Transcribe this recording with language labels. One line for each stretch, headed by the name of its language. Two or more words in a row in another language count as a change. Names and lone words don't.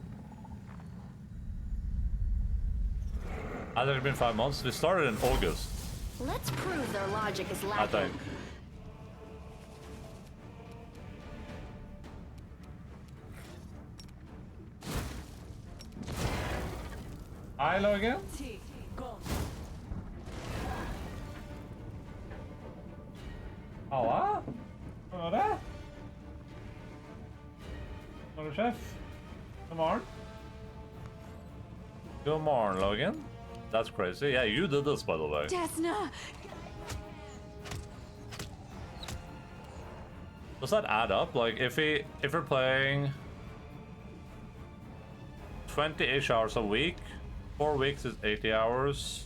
English: Has it been 5 months? We started in August, Let's prove their logic is I lacking. think. Hello again? Halla?
Norwegian: Hva var det? Var det chef? God morgen.
English: Good morning, Logan. That's crazy. Yeah, you did this, by the way. Desna, Does that add up? Like, if we're playing 20-ish hours a week, 4 weeks is 80 hours.